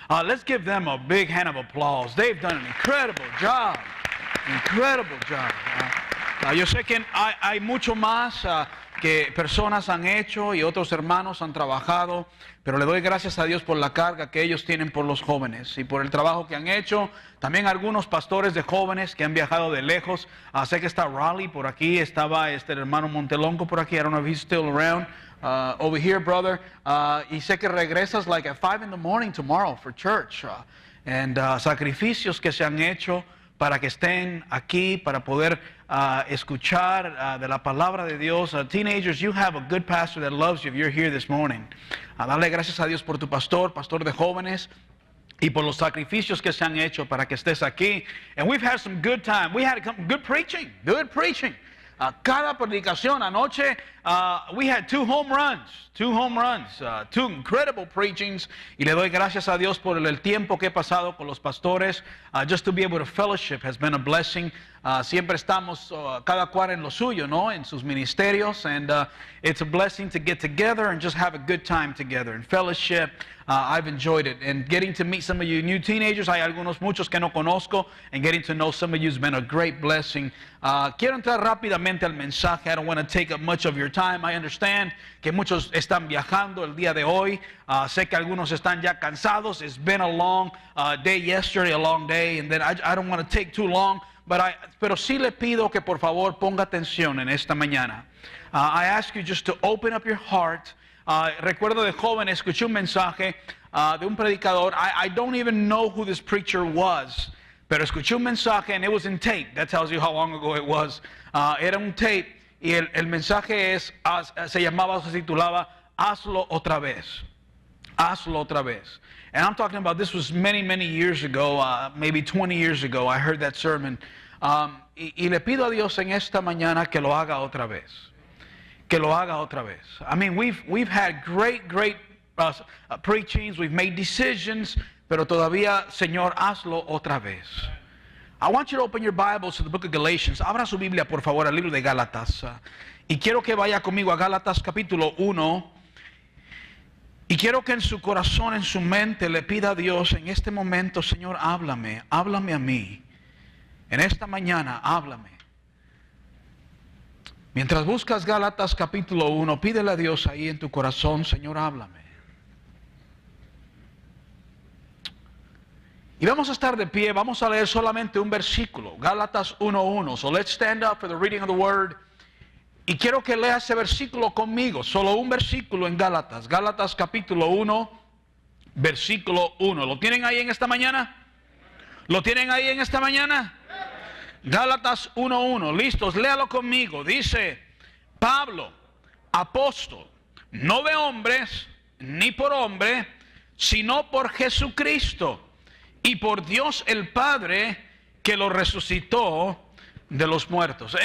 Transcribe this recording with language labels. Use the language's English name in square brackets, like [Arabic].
[English] Let's give them a big hand of applause. They've done an incredible job. Incredible job. [Spanish] Yo sé que hay mucho más que personas han hecho y otros hermanos han trabajado, pero le doy gracias a Dios por la carga que ellos tienen por los jóvenes y por el trabajo que han hecho. También algunos pastores de jóvenes que han viajado de lejos. Sé que está Raleigh por aquí, estaba el hermano Montelongo por aquí. [English] I don't know if he's still around. Over here, brother. [Spanish] Y sé que regresas [English] like at 5 in the morning tomorrow for church. [Spanish] Sacrificios que se han hecho para que estén aquí, para poder escuchar de la palabra de Dios. [English] Teenagers, you have a good pastor that loves you if you're here this morning. [Spanish] Darle gracias a Dios por tu pastor de jóvenes, y por los sacrificios que se han hecho para que estés aquí. [English] And we've had some good time. We had good preaching. [Spanish] Cada predicación anoche, [English] we had two home runs, two incredible preachings, [Spanish] y le doy gracias a Dios por el tiempo que he pasado con los pastores. [English] Just to be able to fellowship has been a blessing. [Spanish] Siempre estamos cada cual en lo suyo, ¿no? En sus ministerios, [English] and it's a blessing to get together and just have a good time together and fellowship. I've enjoyed it, and getting to meet some of you new teenagers. [Spanish] Hay muchos que no conozco, [English] and getting to know some of you has been a great blessing. [Spanish] Quiero entrar rápidamente al mensaje. [English] I don't want to take up much of your time. I understand [Spanish] que muchos están viajando el día de hoy. Sé que algunos están ya cansados. [English] It's been a long day yesterday, a long day, and then I don't want to take too long. [Spanish] Pero sí le pido que por favor ponga atención en esta mañana. [English] I ask you just to open up your heart. [Spanish] Recuerdo de joven, escuché un mensaje de un predicador. [English] I don't even know who this preacher was, [Spanish] pero escuché un mensaje, [English] and it was in tape. That tells you how long ago it was. [Spanish] Era un tape, y el mensaje se titulaba Hazlo otra vez. Hazlo otra vez. [English] And I'm talking about, this was many years ago, maybe 20 years ago, I heard that sermon. [Spanish] Y le pido a Dios en esta mañana que lo haga otra vez. Que lo haga otra vez. [English] I mean, we've had great preachings, we've made decisions, [Spanish] pero todavía, Señor, hazlo otra vez. [English] I want you to open your Bibles to the book of Galatians. [Spanish] Abra su Biblia, por favor, al libro de Gálatas. Y quiero que vaya conmigo a Gálatas capítulo 1. Y quiero que en su corazón, en su mente, le pida a Dios en este momento: Señor, háblame a mí. En esta mañana, háblame. Mientras buscas Gálatas capítulo 1, pídele a Dios ahí en tu corazón: Señor, háblame. Y vamos a estar de pie, vamos a leer solamente un versículo, Gálatas 1:1. [English] So let's stand up for the reading of the word. [Spanish] Y quiero que lea ese versículo conmigo, solo un versículo en Gálatas. Gálatas capítulo 1, versículo 1. ¿Lo tienen ahí en esta mañana? ¿Lo tienen ahí en esta mañana? Gálatas 1:1. Listos, léalo conmigo. Dice: Pablo, apóstol, no de hombres ni por hombre, sino por Jesucristo y por Dios el Padre, que lo resucitó de los muertos.